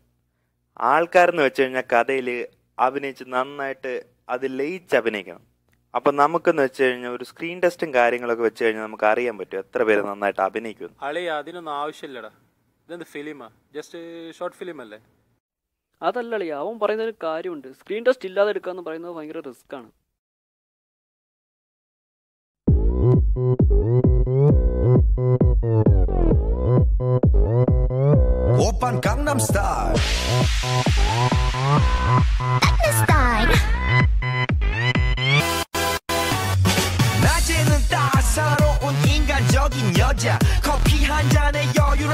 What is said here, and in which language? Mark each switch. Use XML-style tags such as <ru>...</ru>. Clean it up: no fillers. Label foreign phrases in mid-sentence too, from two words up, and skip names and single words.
<ml>ആൾക്കാരെന്ന് വെച്ച് കഴിഞ്ഞാൽ കഥയിൽ അഭിനയിച്ച് നന്നായിട്ട് അത് ലയിച്ച് അഭിനയിക്കണം. അപ്പം നമുക്കെന്ന് വെച്ച് കഴിഞ്ഞാൽ ഒരു</ml> <en>screen test</en> <ml>കാര്യങ്ങളൊക്കെ വെച്ച് കഴിഞ്ഞാൽ നമുക്ക് അറിയാൻ പറ്റും എത്ര പേര് നന്നായിട്ട് അഭിനയിക്കും. അളിയ, അതിനൊന്നും ആവശ്യമില്ലടാ. ഇതെന്ത് ഫിലിമാ?</ml> <en>just short film</en> <ml>അല്ലേ? അതല്ല അളിയ, അവൻ പറയുന്നൊരു കാര്യമുണ്ട്.</ml> <en>screen test</en> <ml>ഇല്ലാതെ എടുക്കാന്ന് പറയുന്നത് ഭയങ്കര റിസ്ക് ആണ്.</ml> <ko>오빤 강남 스타일 낮에는 따사로운 인간적인 여자 커피 한 잔에 여유를</ko>